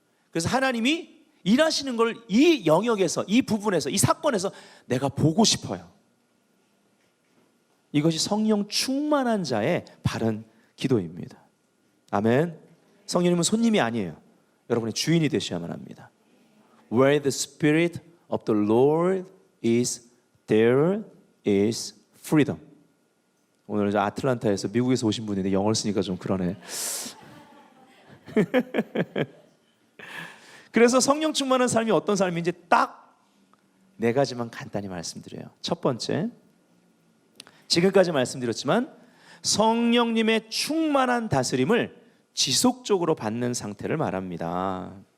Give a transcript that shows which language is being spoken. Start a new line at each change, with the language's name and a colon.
Korean: 그래서 하나님이 일하시는 걸 이 영역에서, 이 부분에서, 이 사건에서 내가 보고 싶어요. 이것이 성령 충만한 자의 바른 기도입니다. 아멘. 성령님은 손님이 아니에요. 여러분의 주인이 되셔야만 합니다.
English: Where the Spirit of the Lord is, there is freedom.
Korean: 오늘 아틀란타에서 미국에서 오신 분인데 영어를 쓰니까 좀 그러네. 그래서 성령 충만한 삶이 어떤 삶인지 딱 네 가지만 간단히 말씀드려요. 첫 번째, 지금까지 말씀드렸지만 성령님의 충만한 다스림을 지속적으로 받는 상태를 말합니다.